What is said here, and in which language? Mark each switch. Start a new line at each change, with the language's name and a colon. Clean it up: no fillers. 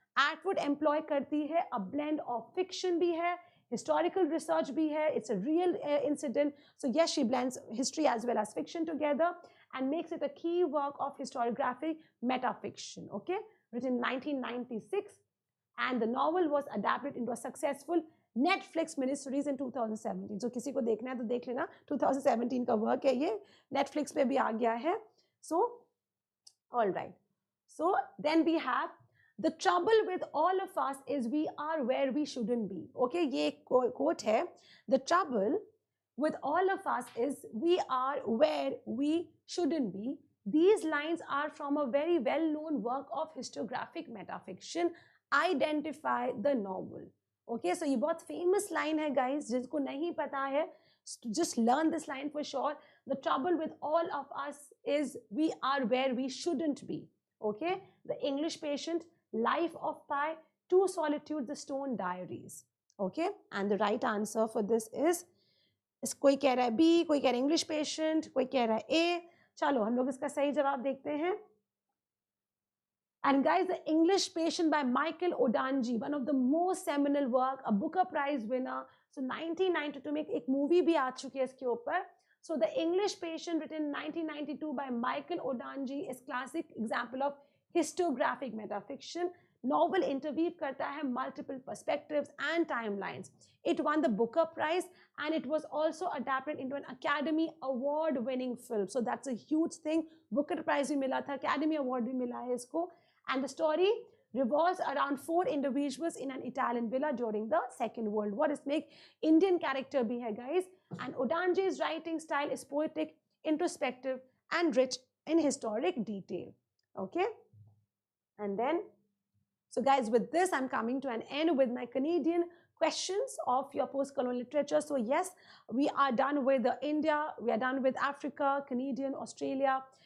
English: Atwood employ
Hindi: करती है
English: a blend of fiction भी है, historical research भी है, it's a real incident. So yes, she blends history as well as fiction together and makes it a key work of historiographic metafiction. Okay, written in 1996, and the novel was adapted into a successful Netflix miniseries in 2017.
Hindi: So किसी को देखना है तो देख लेना, 2017 का work है ये, Netflix पे भी आ गया है.
English: So all right, so then we have, the trouble with all of us is we are where we shouldn't be. Okay,
Hindi: ये quote है,
English: the trouble with all of us is we are where we shouldn't be. These lines are from a very well-known work of historiographic metafiction. Identify the novel. Okay, so
Hindi: ये बहुत famous line है,
English: guys.
Hindi: जिसको नहीं पता है,
English: just learn this line for sure. The trouble with all of us is we are where we shouldn't be. Okay, The English Patient, Life of Pi, To Solitude, The Stone Diaries. Okay, and the right answer for this is
Hindi: कोई कह रहा है B, कोई कह रहा है English Patient, कोई कह रहा है A. चलो हम लोग इसका सही जवाब देखते हैं.
English: And guys, The English Patient by Michael Odanji, one of the most seminal work, a Booker Prize winner.
Hindi: So 1992 में एक movie भी आ चुकी है इसके ऊपर.
English: So The English Patient, written in 1992 by Michael Odanji, is classic example of historiographic metafiction. Novel interweave
Hindi: करता है
English: multiple perspectives and timelines. It won the Booker Prize and it was also adapted into an Academy Award-winning film. So that's a huge thing.
Hindi: Booker Prize भी मिला था, Academy Award भी मिला है इसको.
English: And the story revolves around 4 individuals in an Italian villa during the Second World War.
Hindi: इसमें एक Indian character भी है, guys.
English: And Odanje's writing style is poetic, introspective, and rich in historic detail. Okay? And then, so guys, with this, I'm coming to an end with my Canadian questions of your post-colonial literature. So yes, we are done with India, we are done with Africa, Canadian, Australia.